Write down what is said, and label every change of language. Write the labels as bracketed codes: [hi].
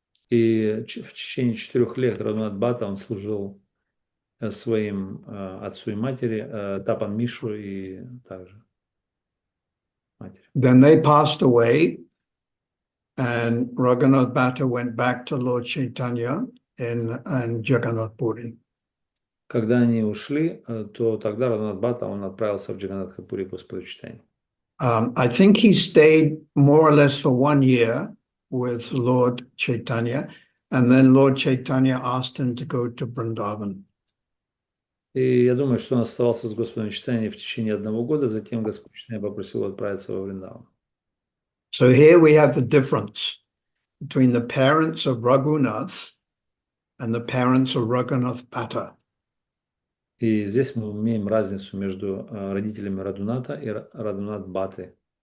[ru] И в течение 4 лет Рагунат Бхатта он служил своим отцу и матери, Тапан Мишу и также матери. [en] Then they passed away, and Raghunath Bhatta went back to Lord Chaitanya in Jagannath Puri. [ru] Когда они ушли, то тогда Рагунат Бхатта он отправился в Джаганнатхапури к Господу читания. [en] I think he stayed more or less for 1 year with Lord Chaitanya, and then Lord Chaitanya asked him to go to Vrindavan. [ru] И я думаю, что он оставался с Господом читания в течение 1 года, затем Господь читания попросил отправиться во Вриндаван. [en] So here we have the difference between the parents of Raghunath and the parents of Raghunath Bhatta. [ru] И здесь мы имеем разницу между родителями Радуната и Радунат Бхатты.